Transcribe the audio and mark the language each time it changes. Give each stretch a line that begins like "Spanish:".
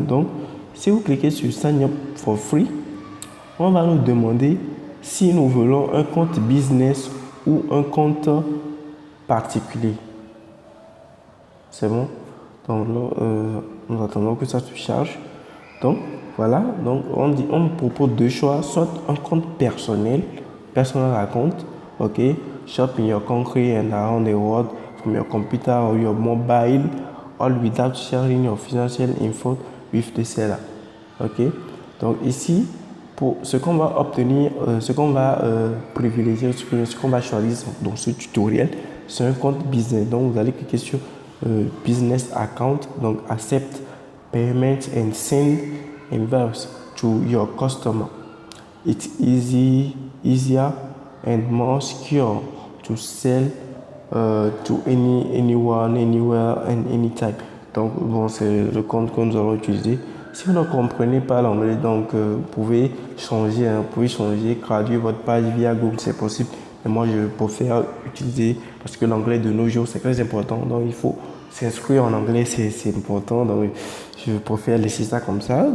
French: Donc, si vous cliquez sur
English: Sign up for free,
French: on va nous demander si nous voulons un compte business ou un compte particulier. C'est bon? Donc là, nous attendons que ça se charge. Donc, voilà. Donc, on nous propose deux choix. Soit un compte personnel,
English: personal account,
French: ok?
English: Shop in your country and around the world from your computer or your mobile, all without sharing your financial info with the seller. Ok?
French: Donc, ici, pour ce qu'on va obtenir, ce qu'on va privilégier, ce qu'on va choisir dans ce tutoriel, c'est un compte business. Donc, vous allez cliquer sur
English: business account, donc accept payment and send invoice to your customer. It's easier and more secure to sell to anyone, anywhere and anytime.
French: Donc bon, c'est le compte que nous allons utiliser. Si vous ne comprenez pas l'anglais, donc vous pouvez changer, traduire votre page via Google, c'est possible. Mais moi, je préfère utiliser parce que l'anglais de nos jours, c'est très important. Donc, il faut s'inscrire en anglais, c'est important. Donc, je préfère laisser ça comme ça.